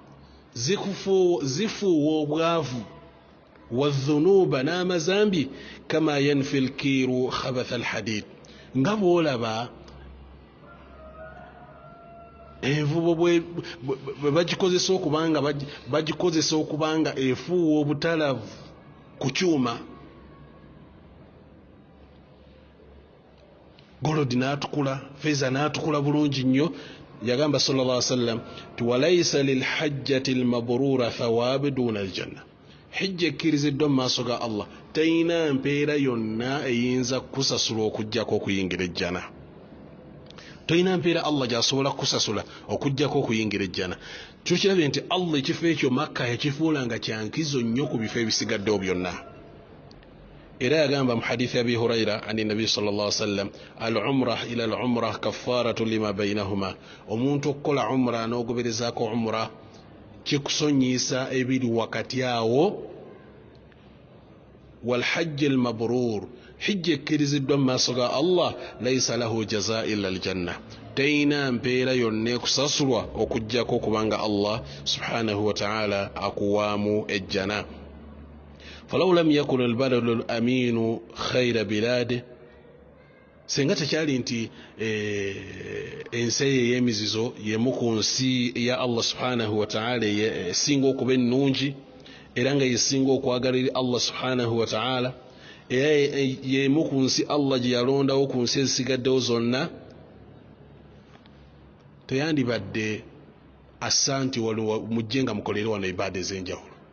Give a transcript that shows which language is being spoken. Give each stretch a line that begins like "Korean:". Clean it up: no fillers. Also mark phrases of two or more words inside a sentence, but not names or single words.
Ganda: zifuuwa obwavu wadhunuba n'amazambi
Arabic: كما ينفي الكير خبث الحديد,
Ganda: nga bw'olaba envubo bwe bagikozesa okubanga bagikozesa okubanga efuuwa obutalavu ku kyuma, golodi n'atukula, feza n'atukula bulungi nnyo.
Arabic: Yagamba صلى الله عليه وسلم وليس للحجة المبرورة ثواب دون الجنة,
Ganda: hijja ekkiriziddwa mu maaso ga Allah teyina mpeera yonna eyinza kusasula okuggyako okuyingira ejjana. Toyina mpeera Allah gy'asobola kusasula okuggyako okuyingira ejjana. Tukirabye nti Allah ekifo ekyo Makka yakifuula nga kyankizo nnyo ku bifo ebisigaddewo byonna. Era yagamba mu hadithi Abi Huraira
Arabic: عن النبي صلى الله عليه وسلم العمرة إلى العمرة كفارة لما بينهما,
Ganda: omuntu okukola umra n'ogoberezaako umra kikusonyiisa ebiri wakati awo.
Arabic: والحج المبرور,
Ganda: hijja ekkiriziddwa mu maaso ga Allah
Arabic: ليس له جزاء إلا الجنة,
Ganda: teyina mpeera yonna ekusasulwa okuggyako okubanga Allah
Arabic: سبحانه وتعالى
Ganda: akuwaamu ejjana.
Arabic: فلو لم يكن البلد الأمين خير بلاد,
Ganda: senga tekyali nti ensi ey'emizizo yemu ku nsi ya Allah
Arabic: سبحانه وتعالى
Ganda: esinga okuba ennungi era nga yesinga okwagala eri Allah
Arabic: سبحانه وتعالى,
Ganda: era yemu ku nsi Allah gye yalondawo ku nsi ezisigaddewo zonna, teyandibadde assa nti waliwo mujje nga mukolere wano ibaada ez'enjawulo.